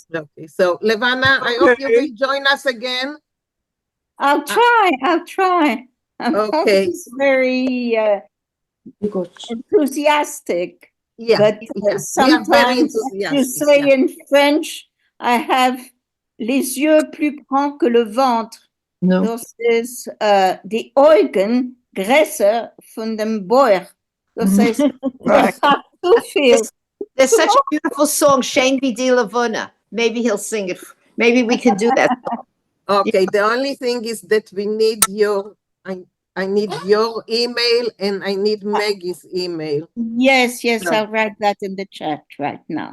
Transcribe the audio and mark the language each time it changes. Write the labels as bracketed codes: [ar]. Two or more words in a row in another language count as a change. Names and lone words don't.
[en] Okay, so Levana, I hope you will join us again. I'll try. I'm Okay. always very enthusiastic. Yeah, but we are very sometimes you enthusiastic, say in French, I have [fr] les yeux plus grands que le ventre. [en] No. [de] Das ist die Augen größer von dem Bauch. Das heißt, ich habe zu viel. [en] There's such a beautiful song, Shane B. de Lavuna. Maybe he'll sing it. Maybe we can do that song. Okay, the only thing is that we need I need your email and I need Maggie's email. Yes, So- I'll write that in the chat right now.